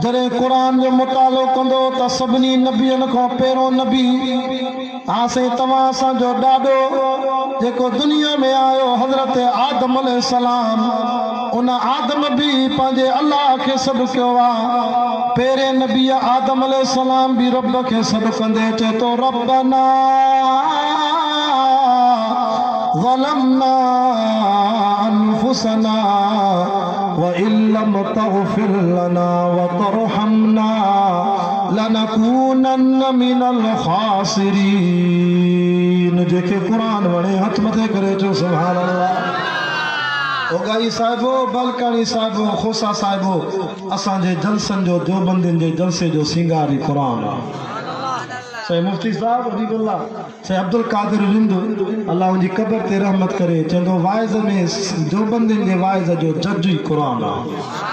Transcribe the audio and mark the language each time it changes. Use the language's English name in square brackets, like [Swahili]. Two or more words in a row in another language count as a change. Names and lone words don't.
[Sindhi] जॾहिं क़ुरान जो मुतालो कंदो त सभिनी नबियन खां पहिरों नबी आसे तव्हां असांजो ॾाॾो जेको दुनिया में आयो हज़रत आदम अलैहिस्सलाम, उन आदम भी पंहिंजे अल्लाह खे सॾु कयो आहे। पहिरें नबी आदम अलैहिस्सलाम भी रब खे सॾु कंदे चए तो [Arabic] ربنا ظلمنا أنفسنا وإن لم تغفر لنا وترحمنا لنكونن من الخاسرين. [Sindhi] जेके क़ुरान वणे हथ मथे करे चो [Arabic] سبحان الله. [Sindhi] ओगाई साहिबो, बलकानी साहिबो, खोसा साहिबो, असांजे जलसन जो देवबंदियुनि जे जलसे जो सिंगार ई क़ुरान आहे। साईं मुफ्ती साहब हबीबुल्लाह साईं अब्दुल कादिर रिंद अल्लाह उनजी कब्र ते रहमत करे, चवंदो वाइज़ में देवबंदियुनि जे वाइज़ जो जज ई क़ुरान आहे।